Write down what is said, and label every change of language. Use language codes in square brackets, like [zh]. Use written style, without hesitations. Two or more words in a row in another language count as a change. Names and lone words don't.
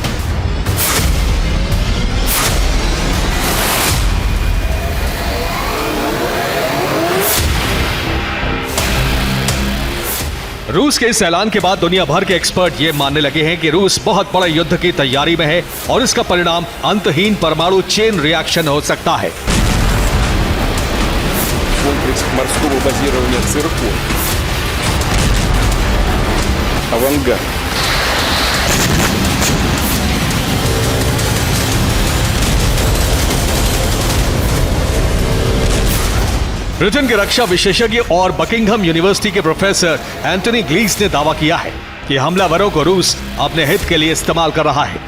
[hi] रूस के इस ऐलान के बाद दुनिया भर के एक्सपर्ट ये मानने लगे हैं कि रूस बहुत बड़े युद्ध की तैयारी में है और इसका परिणाम अंतहीन परमाणु [en] chain reaction [hi] हो सकता है। [ru] Комплекс морского базирования «Циркон». «Авангард». [hi] ब्रिटेन के रक्षा विशेषज्ञ और बकिंघम यूनिवर्सिटी के प्रोफेसर एंटनी ग्लीस ने दावा किया है कि हमलावरों को रूस अपने हित के लिए इस्तेमाल कर रहा है।